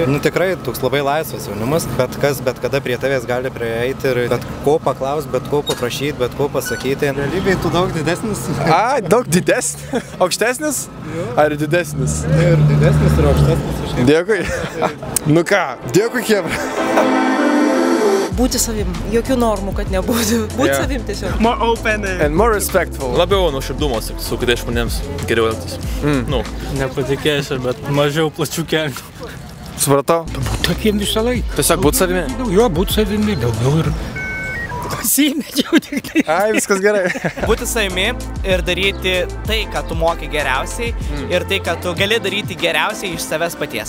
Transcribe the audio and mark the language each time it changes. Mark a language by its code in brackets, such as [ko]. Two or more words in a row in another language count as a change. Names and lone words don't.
[lt] Nu tikrai toks labai laisvas jaunimas, bet kas bet kada prie tavęs gali prieiti ir bet ko paklausti, bet ko paprašyti, bet ko pasakyti. Realybėje tu daug didesnis. Daug didesnis? Aukštesnis? Ar didesnis? Ir didesnis, ir aukštesnis. Dėkui. Nu ką, dėkui, chebra. Būti savim, jokių normų, kad nebūtų. Būti savim tiesiog. [en] More open and more respectful. [lt] Labiau nuoširdumas su kitais žmonėms geriau elgtis. Nu. Nepatikėsiu, bet mažiau plačių kelnių. Supratau? Būt tokiem visą laiką. Tiesiog būt savimi? Jo, būt savimi, daugiau ir pasimečiau tik tai. Ai, viskas gerai. Būti savimi ir daryti tai, ką tu moki geriausiai ir tai, ką tu gali daryti geriausiai iš savęs paties.